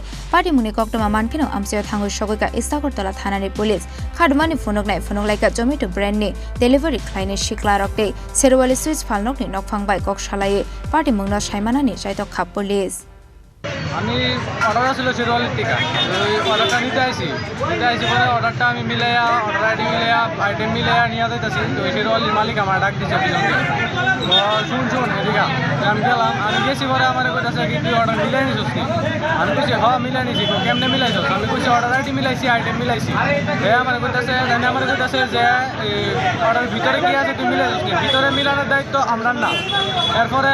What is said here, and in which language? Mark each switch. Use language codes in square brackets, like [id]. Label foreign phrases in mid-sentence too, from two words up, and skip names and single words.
[trp] party muni koktoma mankino amsio thangu shogoika Istakortola thanani police Rwmani phunok laika Zomato brand ni delivery khlaini shikla rokte Sherowali sweet Phalnokni Nokphang bai Koksilsamung party mungna saimanani jaitok khap police [bn] আমি অর্ডার ছিল শেরওয়ালির টিকা ওই অর্ডারটা নিতে আইছি পরে অর্ডারটা আমি মিলাইয়া [en] order ID [bn] মিলাইয়া আইটেম মিলাইয়া নিয়ে যাইতেছি তো শেরওয়ালির মালিক আমার ডাক দিচ্ছে শুন এদিকে আমি গেলাম আমি গেছি পরে আমার কইতাছে কি তুই অর্ডার মিলাই নিছিস নি আমি কইছি হ্যাঁ মিলাই নিছি কেমনে মিলাইছস আমি কইছি [en] order ID [bn] মিলাইছি আইটেম মিলাইছি আমার কইতাছে যে অর্ডার ভিতরে কি আছে তুই মিলাইছস নি ভিতরে মিলানোর দায়িত্ব আমরা না এরপরে